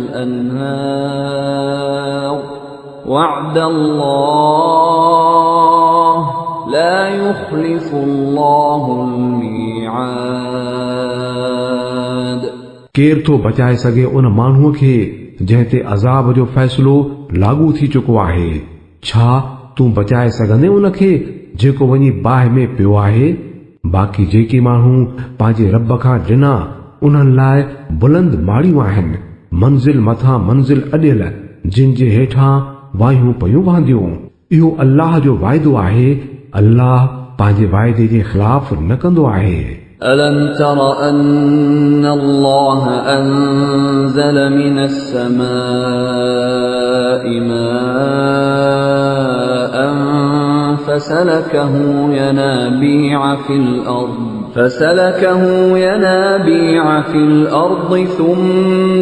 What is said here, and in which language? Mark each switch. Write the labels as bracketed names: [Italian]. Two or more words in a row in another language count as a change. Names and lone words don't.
[Arabic] الأنهار وعد الله لا يخلف الله الميعاد [Sindhi] केर थो बचाए सघे उन माण्हूअ खे जंहिं ते अज़ाब जो फ़ैसिलो लागू थी चुको आहे। छा तूं बचाए सघंदे उन खे जेको वञी बाहि में पियो आहे? बाक़ी जेके माण्हू पंहिंजे रब खां ॾिना उन्हनि लाइ बुलंद माड़ियूं आहिनि, मंज़िल मथां मंज़िल अॾियल जिन जे हेठां वायूं पयूं वहंदियूं। इहो अल्लाह जो वाइदो आहे। अल्लाह पंहिंजे वाइदे जे ख़िलाफ़ न कंदो आहे। [Arabic] ألم تر أن الله أنزل من السماء ماء فسلكه ينابيع في الأرض ثم